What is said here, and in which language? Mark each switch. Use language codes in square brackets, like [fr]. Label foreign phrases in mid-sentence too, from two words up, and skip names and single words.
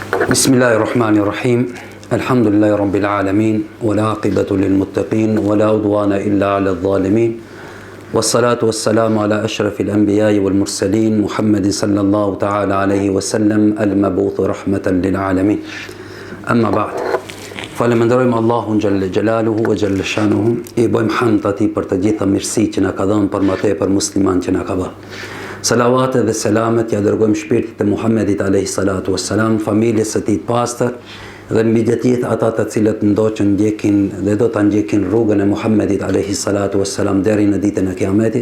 [ar] بسم الله الرحمن الرحيم. الحمد لله رب العالمين، والعاقبة للمتقين، ولا عدوان إلا على الظالمين. والصلاة والسلام على أشرف الأنبياء والمرسلين، محمد صلى الله تعالى عليه وسلم, المبعوث رحمة للعالمين. أما بعد. [sq] Falenderojmë Allahun [ar] جل جلاله وجل شانه, [sq] i bëjmë hamd atij për të gjitha mirësitë që na ka dhënë, për më tepër musliman që na ka bërë. Salavat dhe selamet ja dërgojmë shpirtit të Muhammedit [ar] عليه الصلاة والسلام, [sq] familjes së tij të pastër dhe mbi të gjithë ata të cilët ndoqën ndjekin dhe do ta ndjekin rrugën e Muhammedit [ar] عليه الصلاة والسلام [sq] deri në ditën e Kiametit.